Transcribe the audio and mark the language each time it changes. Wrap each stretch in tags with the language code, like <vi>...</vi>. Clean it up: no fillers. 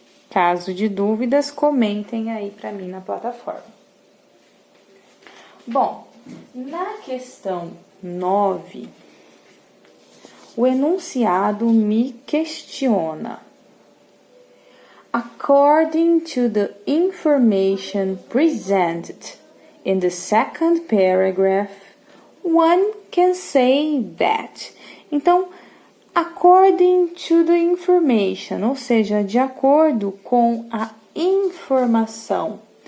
<pt>Caso de dúvidas, comentem aí para mim na plataforma. Bom, na questão 9, o enunciado me questiona.</pt> <en>According to the information presented in the second paragraph, one can say that.</en> <pt>Então,</pt> <en>according to the information,</en> <pt>ou seja, de acordo com a informação.</pt>